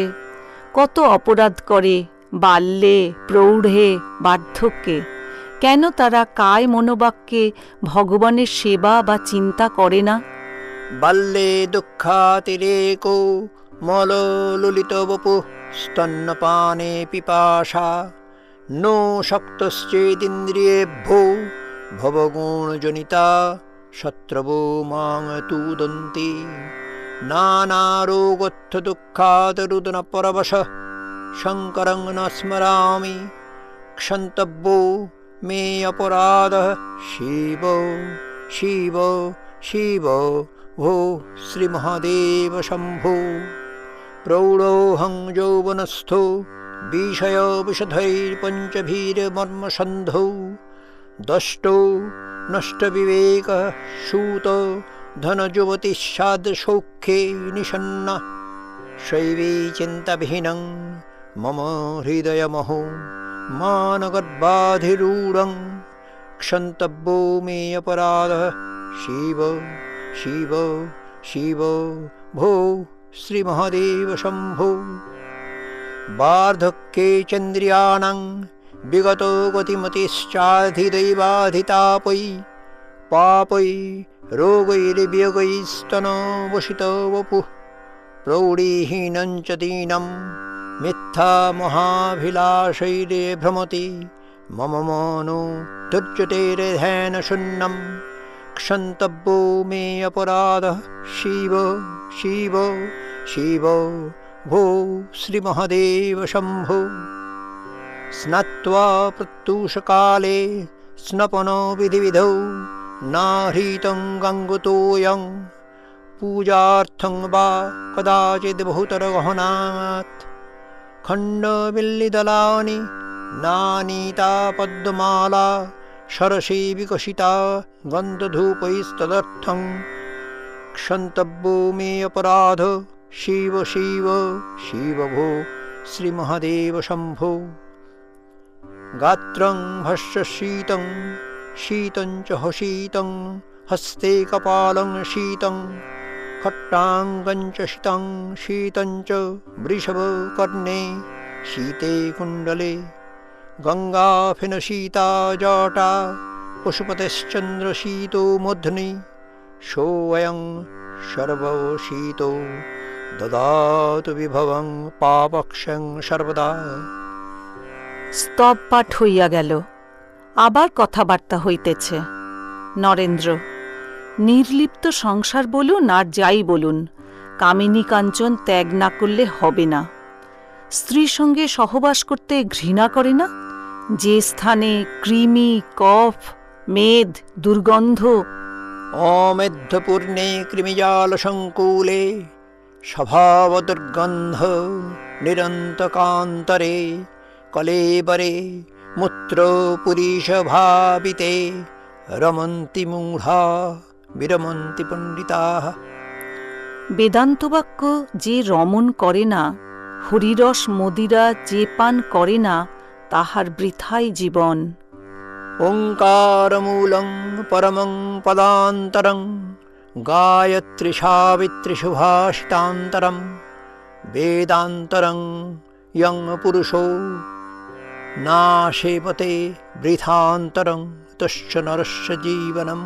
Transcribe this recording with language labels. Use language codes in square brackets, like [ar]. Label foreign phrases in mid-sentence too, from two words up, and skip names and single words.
[bn] কত অপরাধ করে, বাল্যে, প্রৌঢ়ে, বার্ধক্যে। কেন তারা কায় মনোবাক্যে ভগবানের সেবা বা চিন্তা করে না? [sa] বাল্যে দুঃখাতিরেকো মললুলিত বপু স্তন্যপানে পিপাসা নো শক্তশ্চেদিন্দ্রিয়েভ্যো ভবগুণজনিতা শত্রবো মাং তুদন্তি নানারোগোত্থ দুঃখাদরুদন পরবশ শঙ্করং ন স্মরামি ক্ষন্তব্যো মে অপরাধः শিব শিব শিব ভো শ্রীমহাদেব শম্ভো প্রৌঢ়োহং যৌবনস্থো বিষয় বিষধৈর্পঞ্চভীর্মর্মসন্ধৌ দষ্টৌ নষ্টবিবেকः সূত ধনযুবতিঃসাদসৌখ্যে নিষণ্ণ শৈবী চিন্তাবিহীনং মম হৃদয়মহো মানগর্বাধিরূঢ়ং ক্ষন্তব্যো মে অপরাধः শিব শিব শিব ভো শ্রীমহাদেব শম্ভো বার্ধক্যে চন্দ্রিয়াণাং বিগত গতিমতিশ্চাধিদৈবাধিতাপৈ পাপৈ রোগৈর্বিয়োগৈস্তনবসিত বপুঃ প্রৌঢ়ীহীনং চ দীনং মিথ্যা মহাভিলাষৈরে ভ্রমতি মম মনো দুর্যতের্ধ্যান শূন্যং ক্ষন্তব্যো মে অপরাধः শিব শিব শিব ভো শ্রীমহাদেব শম্ভো স্নাত্বা প্রত্যুষকালে স্নপনো বিধিবিধৌ নাহৃतं গঙ্গতোऽয়ং পূজার্থং বা কদাচিৎ বহুতর গহনাৎ খণ্ডবিল্লিদলানি নানীতা পদ্মমালা সরসী বিকশিতা গন্ধধূপৈস্তদর্থং ক্ষন্তব্যো মে অপরাধ শিব শিব শিব ভো শ্রীমহাদেব শম্ভো গাত্রং ভস্য শীতং শীতং চ শীতং হস্তে কপালং শীতং খট্টাঙ্গং চ শীতং শীতং চ বৃষভকর্ণে শীতে কুণ্ডলে গঙ্গাফেন শীতা জটা পশুপতেশ্চন্দ্রশীতো মধ্নি সোऽয়ং সর্বশীতো দদাতু বিভবং পাপক্ষং সর্বদা। [bn] স্তব পাঠ হইয়া গেল, আবার কথাবার্তা হইতেছে। নরেন্দ্র: নির্লিপ্ত সংসার বলুন আর যাই বলুন, কামিনী কাঞ্চন ত্যাগ না করলে হবে না। স্ত্রীর সঙ্গে সহবাস করতে ঘৃণা করে না? যে স্থানে কৃমি, কফ, মেদ, দুর্গন্ধ, [sa] অমেধ্যপূর্ণে কৃমিজালসঙ্কুলে স্বভাবদুর্গন্ধ নিরন্তকান্তরে কলেবরে মূত্রপুরীষভাবিতে রমন্তি মূঢ়া বিরমন্তি পণ্ডিতাঃ। [bn] বেদান্তবাক্য যে রমণ করে না, হরিরস মদিরা যে পান করে না, তাহার বৃথাই জীবন। [sa] ওঙ্কারমূলং পরমং পদান্তরং গায়ত্রী সাবিত্রী সুভাষিতান্তরং বেদান্তরং ইয়ং পুরুষো না সেবতে বৃথান্তরং তস্য নরস্য জীবনম।